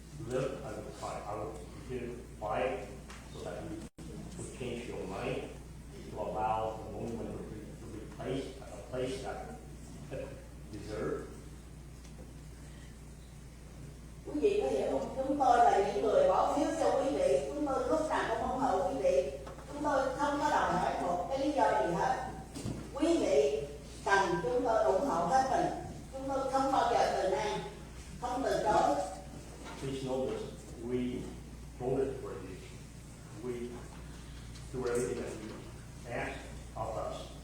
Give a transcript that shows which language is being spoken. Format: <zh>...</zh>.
<en>I will continue to fight so that we would change your mind to allow the monument to be placed at a place that it deserves.</en> <vi>Quý vị có hiểu không? Chúng tôi là những người bỏ phiếu cho quý vị. Chúng tôi lúc nào cũng ủng hộ quý vị. Chúng tôi không có đòi hỏi một cái lý do gì hết. Quý vị cần chúng tôi ủng hộ hết mình. Chúng tôi không bao giờ từ nan, không từ chối.</vi> <en>Please know this. We voted for you. We do everything that you ask of us.</en>